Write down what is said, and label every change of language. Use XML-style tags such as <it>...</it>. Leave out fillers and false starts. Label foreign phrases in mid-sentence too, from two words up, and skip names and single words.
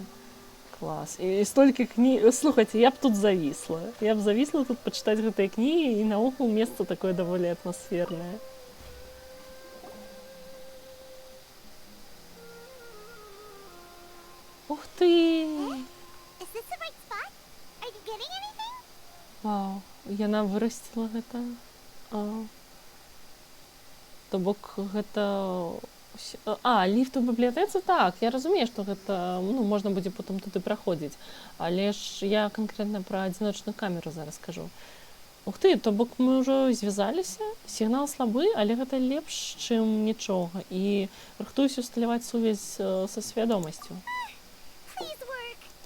<be>Клас. І столькі кніг... Слухайце, я б тут завісла. Я б завісла тут пачытаць гэтыя кнігі, і наогул месца такое даволі атмасфернае. Ух ты!</be> <en>Is this the right spot? Are you getting anything?</en> <be>Вау, яна вырасціла гэта. То бок гэта... ліфт у бібліятэцы? Так, я разумею, што гэта, можна будзе потым туды праходзіць. Але ж я канкрэтна пра адзіночную камеру зараз кажу. Ух ты, то бок мы ўжо звязаліся, сігнал слабы, але гэта лепш, чым нічога. І рыхтуюся усталяваць сувязь са свядомасцю.</be> <en>Please work.</en>